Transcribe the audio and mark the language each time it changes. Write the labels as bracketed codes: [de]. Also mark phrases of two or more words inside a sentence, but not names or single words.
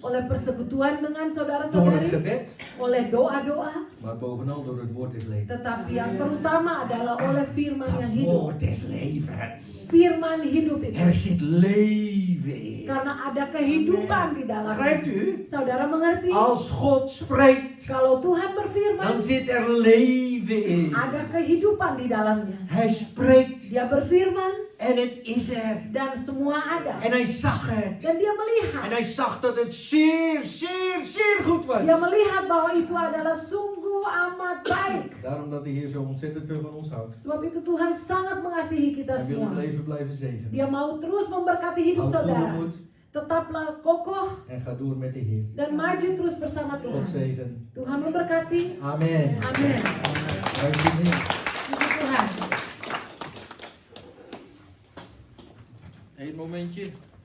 [id] Oleh persekutuan dengan [nl] Door het [id] saudara-saudari, [nl] gebed. [id] oleh doa-doa, [nl] Maar bovenal door het woord des levens. [id] tetapi yang terutama adalah oleh firman yang [nl] Het [id] hidup. [nl] woord des levens. [id] Firman hidup itu. [nl] Er zit leven in. [id] Karena ada kehidupan di dalamnya. [nl] Begrijpt u? [id] Saudara mengerti? [nl] Als God spreekt, [id] Kalau Tuhan berfirman, [nl] dan zit er leven in. [id] ada kehidupan di dalamnya. [nl] Hij spreekt [id] Dia berfirman [nl] en het is er. [id] dan semua ada. [nl] En hij zag het. [id] Dan dia [nl] En [id] melihat. [nl] hij zag dat het zeer, zeer, zeer goed was. [id] Dia melihat bahwa itu adalah sungguh amat baik. [nl] Daarom dat de Heer zo ontzettend veel van ons houdt. [id] Sebab itu Tuhan sangat mengasihi kita [nl] Hij wil het [id] semua. [nl] leven blijven zegenen. [id] Dia mau terus memberkati hidup [nl] Houd goede [id] saudara. [nl] moed [id] Tetaplah kokoh [nl] en ga door met de Heer. [id] dan maju terus bersama [nl] God [id] Tuhan. [nl] zegen. [id] Tuhan memberkati. [nl] Amen. [id] Amin. [nl] Prijs de Heer. [id] Puji Tuhan. [nl] Eén momentje.